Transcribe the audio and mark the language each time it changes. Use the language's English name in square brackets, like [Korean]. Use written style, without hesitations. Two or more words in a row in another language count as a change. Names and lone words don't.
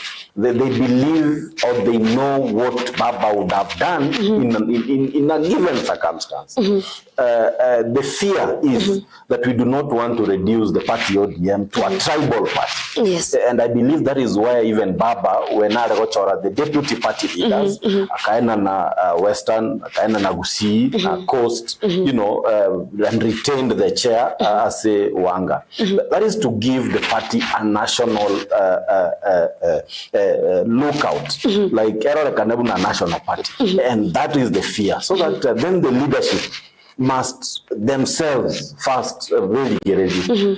[English] They believe or they know what Baba would have done in a given circumstance. The fear is that we do not want to reduce the party ODM to a tribal party. Yes. And I believe that is why even Baba, when the deputy party leaders, [Swahili] akaenda na Western, akaenda na Gusii, [English] Coast, you know, and retained the chair as a Wanga. That is to give the party a national lookout, like a national party. And that is the fear. So that then the leadership must themselves first really get ready.